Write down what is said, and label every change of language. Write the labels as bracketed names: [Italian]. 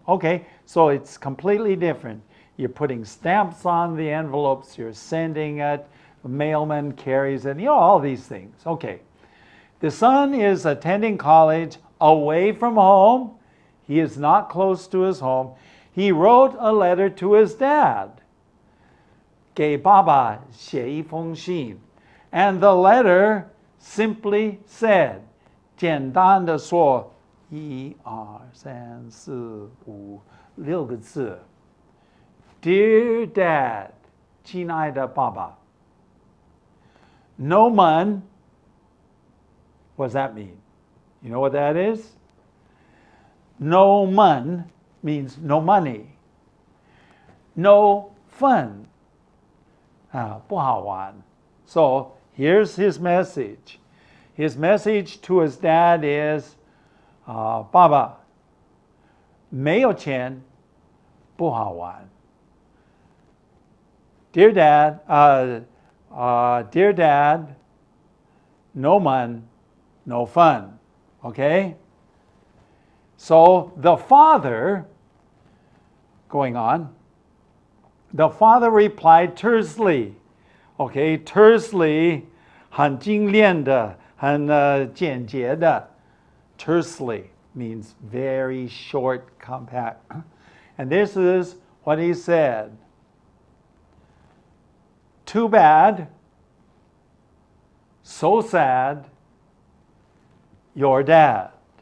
[English] Okay, so it's completely different. You're putting stamps on the envelopes, you're sending it, the mailman carries it, all these things. Okay. The son is attending college away from home. He is not close to his home. He wrote a letter to his dad. [Chinese] 给爸爸写一封信. [English] And the letter simply said, [Chinese] 简单的说1、2、3、4、5、6个字 [English] Dear Dad, [Chinese] 亲爱的爸爸 [English] No man, what does that mean? You know what that is? No man means no money. No fun. [Chinese] 不好玩 [English] So here's his message. His message to his dad is, [Chinese] 爸爸，没有钱，不好玩。 [English] Dear Dad, no money, no fun. Okay? So the father, going on, the father replied tersely. [Chinese] Okay, tersely, 很精炼的，很简洁的。 [English] Tersely means very short, compact. And this is what he said. Too bad, so sad, your dad.